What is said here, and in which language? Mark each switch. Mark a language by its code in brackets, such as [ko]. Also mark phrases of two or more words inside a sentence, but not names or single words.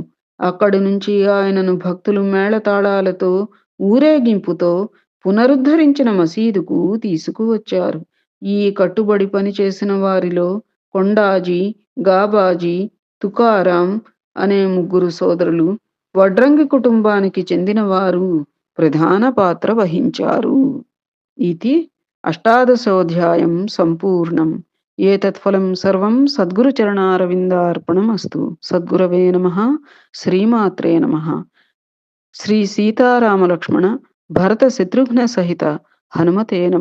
[te] అక్కడి నుంచి ఆయనను భక్తులు మేళతాళాలతో, ఊరేగింపుతో పునరుద్ధరించిన మసీదుకు తీసుకువచ్చారు. ఈ కట్టుబడి పనిచేసిన వారిలో కొండాజీ, గాబాజీ, తుకారాం అనే ముగ్గురు సోదరులు వడ్రంగి కుటుంబానికి చెందినవారు ప్రధాన పాత్ర వహించారు. [sa] इति अष्टादशोऽध्यायं सम्पूर्णम्। एतत्फलं सर्वं सद्गुरुचरणारविन्दार्पणमस्तु। सद्गुरवे नमः। श्रीमात्रे नमः। श्री सीतारामलक्ष्मण भरत शत्रुघ्न सहित हनुमते नमः।